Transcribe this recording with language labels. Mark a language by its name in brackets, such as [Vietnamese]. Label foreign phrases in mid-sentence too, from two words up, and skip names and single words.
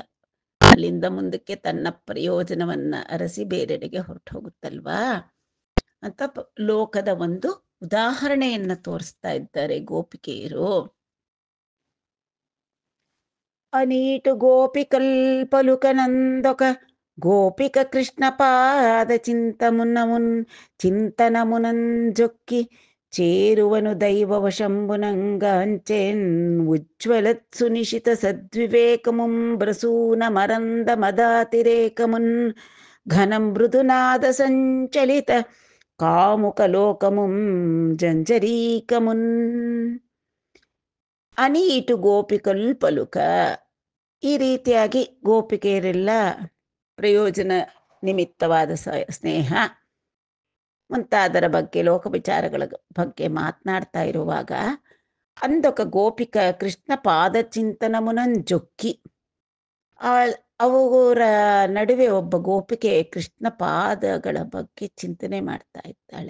[Kannada] ಅಲ್ಲಿಂದ ಮುಂದಕ್ಕೆ ತನ್ನ ಪ್ರಯೋಜನವನ್ನ ಅರಸಿ ಬೇರೆಡೆಗೆ ಹೊರಟು ಹೋಗುತ್ತಲ್ವಾ ಅಂತ ಲೋಕದ ಒಂದು ಉದಾಹರಣೆಯನ್ನ ತೋರಿಸ್ತಾ ಇದ್ದಾರೆ ಗೋಪಿಕೆಯರು. [Telugu] అనీటు గోపికల్ పలుకనందొక గోపిక కృష్ణ పాద చింతనమునంజొక్కి చేరువను దైవవ శంభునంగాంచెన్ ఉజ్వలత్ సునిశిత సద్వివేకముం బ్రసూన మరంద మదాతిరేకమున్ ఘనం మృదునాద సంచలిత కాముక లోకముం జంజరీకమున్. అనీటు గోపికల్ పలుక. [Kannada] ಈ ರೀತಿಯಾಗಿ ಗೋಪಿಕೆಯರೆಲ್ಲ ಪ್ರಯೋಜನ ನಿಮಿತ್ತವಾದ ಸ್ನೇಹ ಮುಂತಾದರ ಬಗ್ಗೆ, ಲೋಕ ವಿಚಾರಗಳ ಬಗ್ಗೆ ಮಾತನಾಡ್ತಾ ಇರುವಾಗ [Telugu] అందొక గోపిక కృష్ణ పాద చింతనమునంజొక్కి, [Kannada] ಅವರ ನಡುವೆ ಒಬ್ಬ ಗೋಪಿಕೆ ಕೃಷ್ಣ ಪಾದಗಳ ಬಗ್ಗೆ ಚಿಂತನೆ ಮಾಡ್ತಾ ಇದ್ದಾಳೆ.